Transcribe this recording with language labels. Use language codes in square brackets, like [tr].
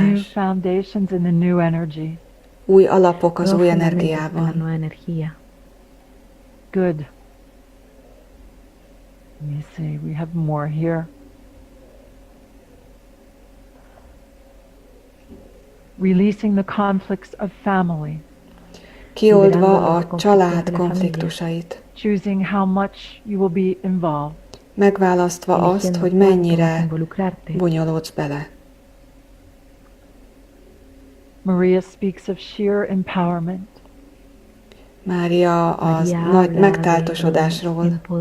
[en] New foundations in the new energy. [hu] Új alapok az új energiában. [en] Good. Let me see, we have more here. Releasing the conflicts of family. [hu] Kioldva a család konfliktusait. [en] Choosing how much you will be involved. [hu] Megválasztva azt, hogy mennyire bonyolódsz bele. [en] Maria speaks of sheer empowerment. [hu] Mária az nagy megtáltosodásról